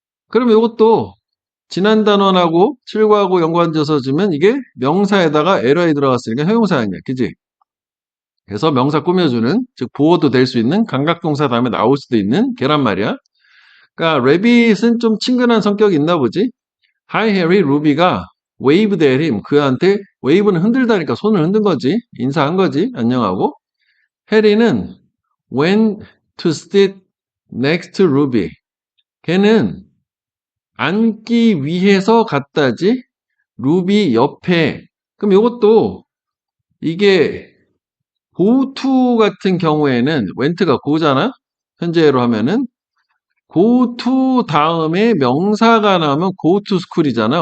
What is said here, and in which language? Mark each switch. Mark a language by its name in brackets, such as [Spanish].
[Korean] 그럼 요것도 지난 단원하고 7과하고 연관져서 주면 이게 명사에다가 LI 들어갔으니까 형용사 아니야. 그지? 그래서 명사 꾸며주는, 즉 보어도 될 수 있는 감각동사 다음에 나올 수도 있는 걔란 말이야. 그러니까 레빗은 좀 친근한 성격이 있나 보지. [English] Hi Harry, 루비가 waved at him. [Korean] 그한테 wave는 흔들다니까 손을 흔든 거지. 인사한 거지. 안녕하고. [English] 해리는 went to sit next to Ruby. [Korean] 걔는 앉기 위해서 갔다지. 루비 옆에. 그럼 이것도 이게 go to 같은 경우에는 went가 go잖아. 현재로 하면은 go to 다음에 명사가 나오면 [English] go to school [Korean] 이잖아.